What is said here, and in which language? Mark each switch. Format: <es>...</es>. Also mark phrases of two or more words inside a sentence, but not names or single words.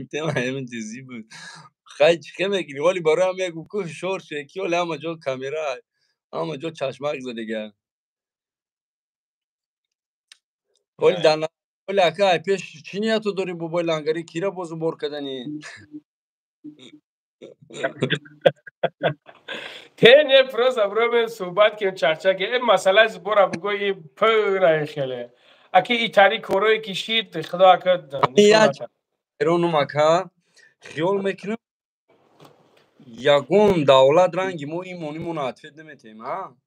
<tg>тема ҳамин чизӣ буд. хай чиқа мегирӣ. вале барои ҳам мегӯм ку ҳушёр шӯед ки оли ҳама ҷо камера, ҳама ҷо чашмак задига. оли ака ай пеш чӣ нияту дорӣ бобои лангарӣ кира бозу бор карданӣ? не</tg> <ru>просто пробуем</ru> <tg>суҳбат кунем чақчаке. масъалаи зубора бугӯ и пура хеле. аки и тари корое кишид худо ака ҳайронум ака. хиёл мекунам ягон давлат ранги мо имонимона ответ наметем, а?</tg>